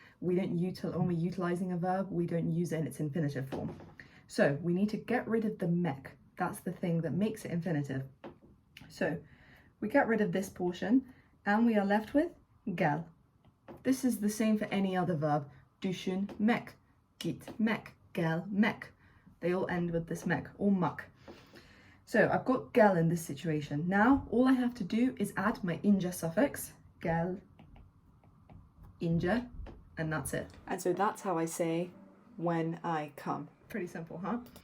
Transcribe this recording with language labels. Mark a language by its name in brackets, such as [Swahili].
[English] We don't when we're utilizing a verb, we don't use it in its infinitive form. So we need to get rid of the mek. That's the thing that makes it infinitive. So we get rid of this portion and we are left with gel. This is the same for any other verb. [Turkish] Düşünmek, gitmek, gelmek. [English] They all end with this mek or mak. So I've got gel in this situation. Now all I have to do is add my ince suffix, gel, ince, and that's it. And so that's how I say when I come. Pretty simple, huh?